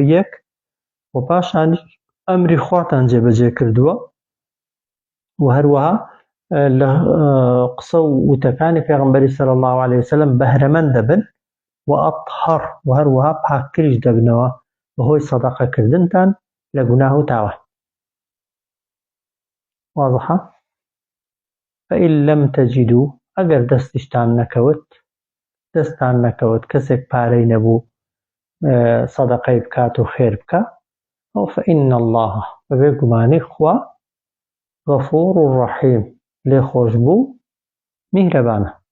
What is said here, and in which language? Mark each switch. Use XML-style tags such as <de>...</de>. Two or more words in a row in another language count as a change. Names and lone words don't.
<ckb>یەک و پاشانی ئەمری خواتان جێبەجێ کردووە و هەروەها لە قسە و وتەکانی پێغەمبەری</ckb> <ar>صلی الله عليه وسلم</ar> <ckb>بەهرەمەند دەبن و ئەطهەر و هەروەها پاکتریش دەبنەوە بەهۆی سەدەقەکردنتان لە گوناه و تاوان واضحە</ckb> <ar>فإن لم تجدوا</ar> <ckb>ئەگەر دەستتان نەکەوت کەسێک پارەی نەبوو سەدەقەی بکات و خێر بکە ئەو</ckb> <ar>فإن الله</ar> <ckb>بەبێ گومانی خوا غەفوور ڕەحیم لێ خۆش بوو میهرەبانە</ckb>